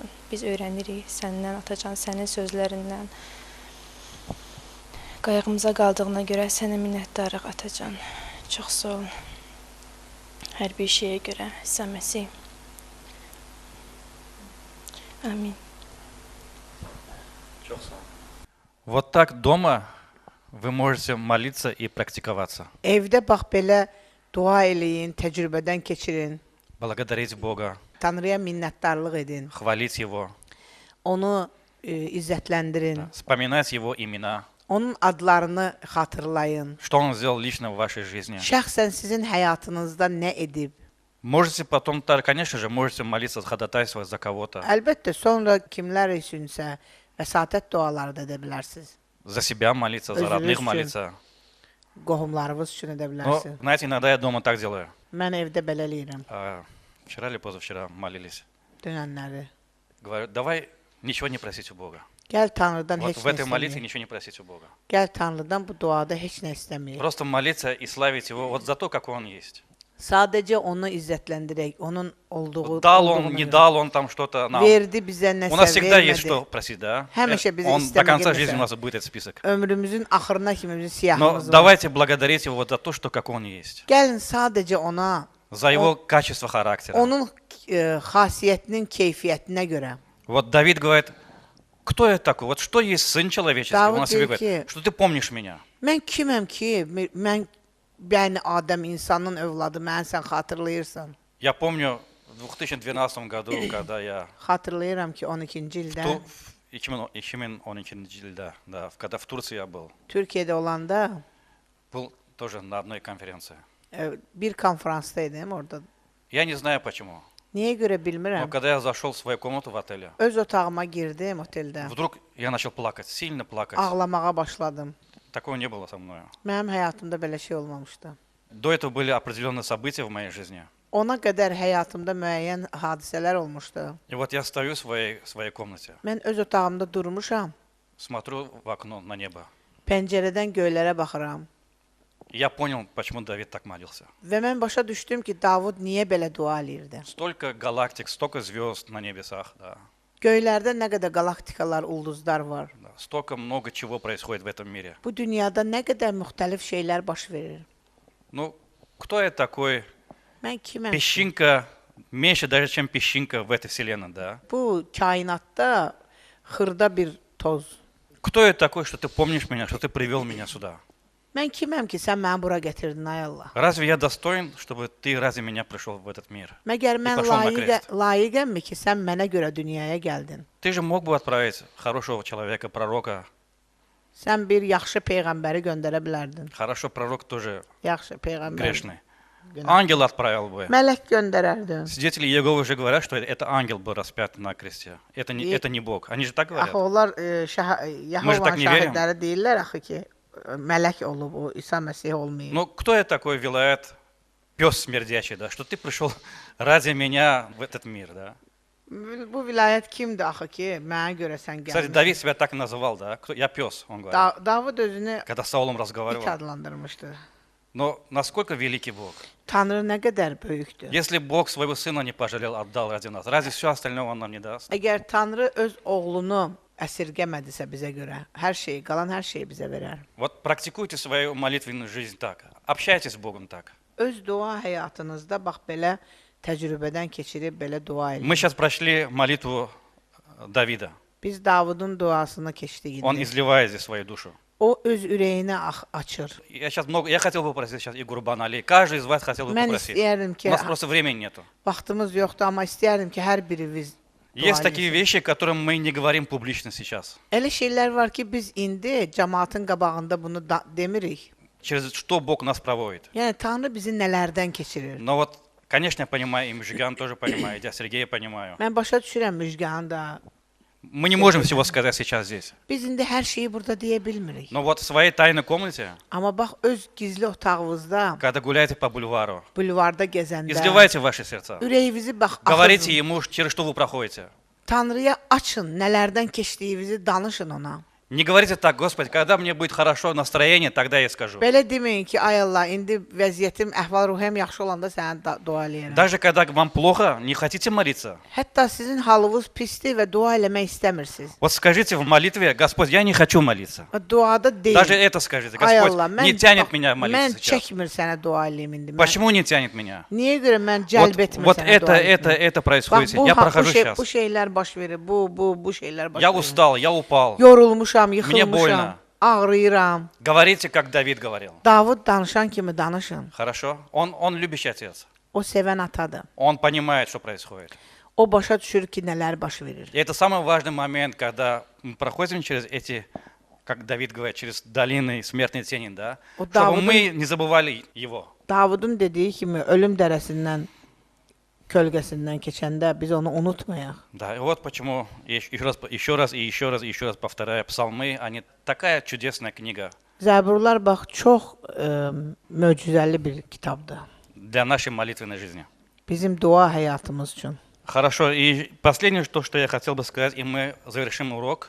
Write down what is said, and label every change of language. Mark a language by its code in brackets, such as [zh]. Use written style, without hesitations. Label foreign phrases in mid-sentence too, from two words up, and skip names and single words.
[az] Biz öyrənirik səndən, atacan, sənin sözlərindən. Qayğımıza qaldığına görə sənə minnətdarıq, atacan. Çox sağ ol. Hər bir şeyə görə, Məsih. Amin. [ru] Вот так дома вы можете молиться и практиковаться. [az] Evdə bax belə dua eləyin, təcrübədən keçirin. [ru] Благодарить Бога, [az] Tanrıya minnətdarlıq edin. [ru] хвалить Его, [az] Onu izzətləndirin. [ru] вспоминать Его имена, [az] Onun adlarını xatırlayın. [ru] что Он сделал лично в вашей жизни. [az] Şəxsən sizin həyatınızda nə edib? [ru] Можете потом, конечно же, можете молиться, ходатайствовать за кого-то, [az] Əlbəttə, sonra kimlər üçünsə vəsatət duaları da edə bilərsiniz. [ru] за себя молиться, за [az] Özünüz [ru] родных [az] üçün. [ru] молиться. [az] Qohumlarınız üçün edə [ru] Но, [az] bilərsiniz. [ru] знаете, иногда я дома так делаю. [az] Mən evdə belə eləyirəm. [ru] Вчера или позавчера молились. [az] Dönənləri. [ru] Говорю, давай nичего не просить у Бога. [az] Gəl Tanrıdan [ru] Вот [az] heç [ru] в [az] nə [ru] этой молитве [az] istəməyək. [ru] ничего не просить у Бога. [az] Gəl Tanrıdan bu duada heç nə istəməyək. [ru] Просто молиться и славить Его вот за то, какой Он есть. [az] Sadəcə onu izzətləndirək, onun olduğu. [ru] Вот дал Он, [az] olduğunu [ru] не [az] görək. [ru] дал Он там что-то нам. [az] Verdi bizə nəsə [ru] У нас всегда есть [az] vermədi. [ru] что просить, да? [az] Həmişə bizi [ru] Он до конца [az] istəmə [ru] жизни у [az] gəlməsə. [ru] нас будет этот список. [az] Ömrümüzün axırına kimi bizim [ru] Но [az] siyahımız var. [ru] давайте благодарить Его вот за то, что какой Он есть. [az] Gəlin sadəcə ona, [ru] За Его качество характера. [az] onun xasiyyətinin keyfiyyətinə görə. [ru] Вот Давид говорит, кто я такой? Вот что есть Сын Человеческий? Давид Он о себе говорит, говорит, что ты помнишь меня. [az] Mən kiməm ki, mən bəni Adəm insanın övladı, mən sən xatırlayırsan. [ru] Я помню в 2012 году, когда я [az] Xatırlayıram ki 12-ci ildə 2012 yılda, [ru] да, когда в Турции я был. [az] Türkiyədə olanda [ru] Был тоже на одной konferenции. [az] Bir konferansdaydım orada. [ru] Я не знаю почему. [az] Niyə görə [ru] Но [az] bilmirəm. [ru] когда я zашел в свою комнату в отеле, [az] Öz otağıma girdim oteldə. [ru] вдруг я начал плакать, sильно плакать. [az] Ağlamağa başladım. [ru] Такого не было со mной. [az] Mənim həyatımda belə şey olmamışdı. [ru] До этого были определенные события в моей жизни. [az] Ona qədər həyatımda müəyyən hadisələr olmuşdu. [ru] И вот я стою в своей комнате, [az] Mən öz otağımda durmuşam. [ru] смотрю в окно на небо. [az] Pəncərədən göylərə baxıram. [ru] И я понял, почему Давид так молился. [az] Və mən başa düşdüm ki, Davud niyə belə dua eləyirdi. [ru] Столько галактик, столько звезд на небесах, да. [az] Göylərdə nə qədər qalaktikalar, ulduzlar var. [ru] Да. Столько много чего происходит в этом мире. [az] Bu dünyada nə qədər müxtəlif şeylər baş verir. [ru] Ну, кто я такой? [az] Mən kiməm? [ru] Песчинка, меньше даже, чем песчинка в этой вселенной, да. [az] Bu kainatda xırda bir toz. [ru] Кто я такой, что ты помнишь меня, что ты привел меня сюда? [az] Mən kiməm ki, sən məni bura gətirdin, ay Allah? [ru] Разве я достоин, чтобы ты ради меня пришел в этот мир? [az] Məgər mən [ru] пошел на крест. [az] layiqəmmi ki, sən mənə görə dünyaya gəldin? [ru] Ты же мог бы отправить хорошего человека, пророка. [az] Sən bir yaxşı peyğəmbəri göndərə bilərdin. [ru] Хорошо, пророк тоже [az] Yaxşı peyğəmbər. [ru] грешный. [az] Günah. [ru] Ангел отправил бы. [az] Mələk göndərərdin. [ru] Свидетели Иеговы уже говорят, что это ангел был распят на кресте. Это не Бог. Они же так говорят. [az] Axı onlar Yəhovanın [ru] так не верим? [az] şahidləri deyirlər axı ki, mələk olub, o İsa Məsih olmayıb. [ru] Но кто я такой, Вилаэт, пес смердячий, да, что ты пришел ради меня в этот мир, да? [az] Bu vilayət kimdir axı ki, mənə görə sən [ru] Кстати, [az] gəlmisən? [ru] Давид себя так и называл, да? Я пес, он говорит. [az] Davud özünü [ru] Когда с Саулом [az] it [ru] разговаривал. [az] adlandırmışdı. [ru] Но насколько великий Бог? [az] Tanrı nə qədər böyükdür. [ru] Если Бог своего сына не пожалел, отдал ради нас, разве все остальное он нам не даст? [az] Əgər Tanrı öz oğlunu əsirgəmədisə bizə görə, hər şeyi, qalan hər şeyi bizə verər. [ru] Вот практикуйте свою молитвенную жизнь так. Общайтесь с Богом так. [az] Öz dua həyatınızda bax belə təcrübədən keçirib belə dua edin. [ru] Мы сейчас прошли молитву Давида. [az] Biz Davudun duasını keçdik [ru] Он [az] indi. [ru] изливает здесь свою душу. [az] O öz ürəyini açır. [ru] Я хотел бы попросить сейчас и Гурбан Али. Каждый из вас хотел бы [az] Mən [ru] попросить. [az] istəyərdim [ru] У [az] ki, [ru] нас просто времени нету. [az] vaxtımız yoxdur, amma istəyərdim ki, hər birimiz dua [ru] Есть такие [az] eləsin. [ru] вещи, которые мы не говорим публично сейчас. [az] Elə şeylər var ki, biz indi cəmaatın qabağında bunu demirik. [ru] Через что Бог нас проводит. [az] Yəni Tanrı bizi nələrdən keçirir. [ru] Но вот, конечно, я понимаю, и Мужиган тоже понимает, я Сергея понимаю. [az] Mən başa düşürəm Müjganı da. [ru] Мы не можем всего сказать сейчас здесь. [az] Biz indi hər şeyi burada deyə bilmirik. [ru] Но вот в своей tayной комнате, [az] Amma bax öz gizli otağınızda, [ru] когда гуляете по бульвару, [az] bulvarda gəzəndə [ru] изливайте ваши сердца. [az] ürəyinizi bax [ru] Говорите [az] axıdın. [ru] ему, через что вы проходите. [az] Tanrıya açın, nələrdən keçdiyinizi danışın ona. [ru] Не говорите так, Господи, когда мне будет хорошо настроение, тогда я скажу. [az] Belə deməyin ki, ay Allah, indi vəziyyətim, əhval-ruhiyyəm yaxşı olanda sənə dua eləyirəm. [ru] Даже когда вам плохо, не хотите молиться. [az] Hətta sizin halınız pisdir və dua eləmək istəmirsiniz. [ru] Вот скажите в молитве, Господь, я не хочу молиться. [az] Duada deyil. [ru] Даже это скажите. [az] Ay [ru] Господь, [az] Allah, [ru] не tянет меня [az] mən [ru] молиться сейчас. [az] çəkmir sənə dua eləyim indi. Mən, [ru] Почему не тянет меня? [az] niyə görə mən cəlb etmir [ru] Вот [az] sənə dua eləyim? [ru] это происходит. [az] Bax, [ru] Я прохожу сейчас. [az] bu şeylər baş verir. Bu şeylər baş [ru] Я [az] verir. [ru] устал, я упал. [az] Yorulmuşam, [ru] Мне [az] yıxılmışam, [ru] больно. [az] ağrıyıram. [ru] Говорите, как Давид говорил. [az] Davud danışan kimi danışın. [ru] Хорошо? Он любящий отец. [az] O sevən atadır. [ru] Он понимает, что происходит. [az] O başa düşür ki, nələr baş verir. [ru] И это самый важный момент, когда мы проходим через эти, как Давид говорит, через долины смертной тени, да? Вот Чтобы Давуд'un- мы не забывали его. [az] Davudun dediyi kimi ölüm dərəsindən, kölgəsindən keçəndə biz onu unutmayaq. [ru] Да, и вот почему я еще раз повторяю, псалмы, они такая чудесная книга [az] Zəburlar bax çox möcüzəli bir kitabdır. [ru] для нашей молитвенной жизни. [az] Bizim dua həyatımız üçün. [ru] Хорошо, и последнее, что я хотел бы сказать, и мы завершим урок.